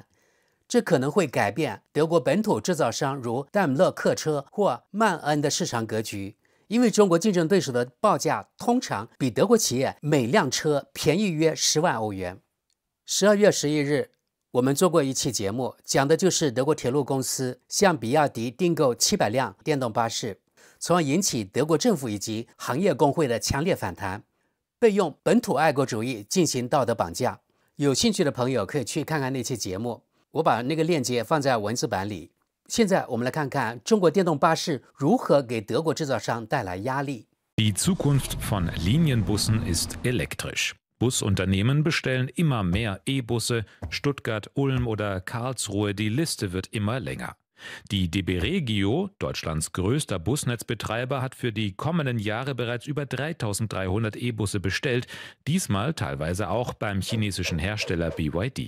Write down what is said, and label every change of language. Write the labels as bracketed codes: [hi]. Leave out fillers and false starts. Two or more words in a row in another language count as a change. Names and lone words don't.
[zh] 這可能會改變德國本土製造商如戴姆勒客車或曼恩的市場格局，因為中國競爭對手的報價通常比德國企業每輛車便宜約10萬歐元。12月11日，我們做過一期節目，講的就是德國鐵路公司向比亞迪訂購700輛電動巴士，從而引起德國政府以及行業工會的強烈反彈，被用本土愛國主義進行道德綁架。有興趣的朋友可以去看看那期節目，我把那個鏈接放在文字版裡。現在我們來看看中國電動巴士如何給德國製造商帶來壓力。 [de] Die Zukunft von Linienbussen ist elektrisch. Busunternehmen bestellen immer mehr E-Busse. Stuttgart, Ulm oder Karlsruhe, die Liste wird immer länger. Die DB Regio, Deutschlands größter Busnetzbetreiber, hat für die kommenden Jahre bereits über 3300 E-Busse bestellt, diesmal teilweise auch beim chinesischen Hersteller BYD.